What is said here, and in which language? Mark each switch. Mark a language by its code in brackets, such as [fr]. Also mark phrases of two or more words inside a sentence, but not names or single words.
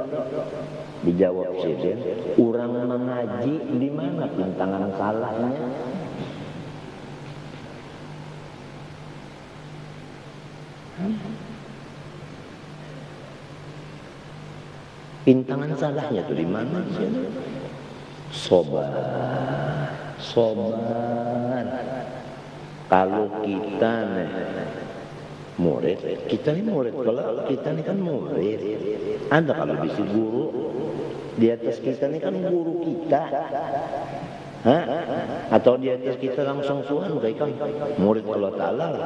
[bjn] Dijawab sidin, orang mengaji di mana pintangan salahnya? Pintangan salahnya tuh di mana sih? Sobar. [id] Kalau kita nih murid, kita nih murid. Kalau kita nih kan murid, ada kalau di guru di atas kita nih kan guru kita, atau di atas kita langsung Tuhan, mereka murid [ar] Allah Taala.